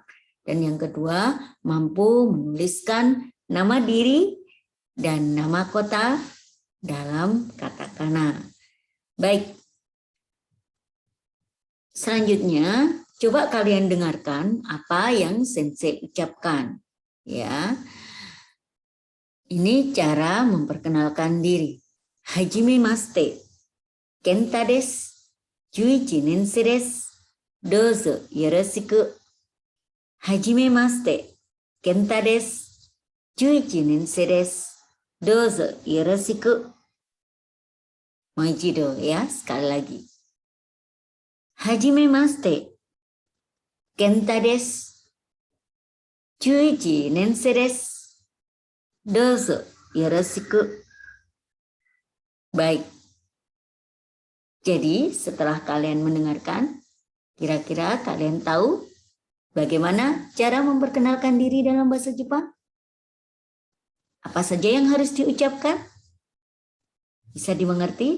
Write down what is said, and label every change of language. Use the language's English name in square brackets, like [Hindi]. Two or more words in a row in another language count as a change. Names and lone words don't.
[Indonesian] Dan yang kedua, mampu menuliskan nama diri dan nama kota dalam katakana. Baik. Selanjutnya, coba kalian dengarkan apa yang Sensei ucapkan. Ya, ini cara memperkenalkan diri. [Japanese] はじめまして、Kenta です、11ねんせいです、どうぞよろしく. はじめまして、Kenta です、11ねんせいです、どうぞよろしく. もう一度 [Indonesian] ya, sekali lagi. [Japanese] はじめまして、Kenta です、11ねんせいです、どうぞよろしく. [Indonesian] Baik, jadi setelah kalian mendengarkan, kira-kira kalian tahu bagaimana cara memperkenalkan diri dalam bahasa Jepang? Apa saja yang harus diucapkan? Bisa dimengerti?